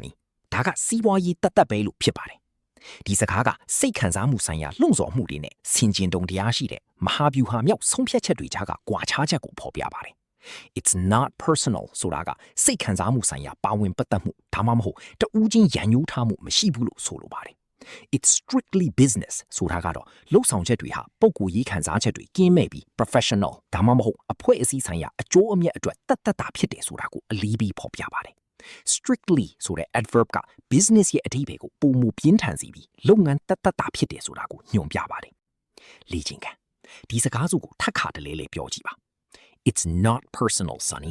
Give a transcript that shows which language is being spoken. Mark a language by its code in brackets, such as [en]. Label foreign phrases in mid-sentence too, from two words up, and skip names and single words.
[my] နီဒါကစီးပွားရေးတတ်ပဲလို့ဖြစ်ပါတယ်ဒီစကားကစိတ်ခံစားမှုဆိုင်ရာလှုံ့ဆော်မှုတွေနဲ့ဆင်ခြင်တုံတရားရှိတဲ့မဟာဗျူဟာမြောက်ဆုံးဖြတ်ချက်တွေကြားကကွာခြားချက်ကိုဖော်ပြပါတယ် [en] It's not personal [my] ဆိုတာကစိတ်ခံစားမှုဆိုင်ရာ ပါဝင်ပတ်သက်မှုဒါမှမဟုတ်တဦးချင်းရန်ညှိုးထားမှုမရှိဘူးလို့ဆိုလိုပါတယ် [en] It's strictly business [my] ဆိုတာကတော့လှုပ်ဆောင်ချက်တွေဟာပုံကိုရေးခံစားချက်တွေကင်းမဲ့ပြီး professional ဒါမှမဟုတ်အဖွဲ့အစည်းဆိုင်ရာအကျိုးအမြတ်အတွက်တတ်တာဖြစ်တယ်ဆိုတာကိုအလေးပေးဖော်ပြပါတယ် strictly ဆိုတဲ့ adverb က business ရဲ့အဓိပ္ပာယ်ကိုပုံမူပြင်းထန်စေပြီးလုပ်ငန်းတတ်တာဖြစ်တယ်ဆိုတာကိုညွှန်ပြပါတယ်လေ့ကျင့်ခန်းဒီစကားစုကိုထပ်ခါတလဲလဲပြောကြည့်ပါ [en] It's not personal, Sonny.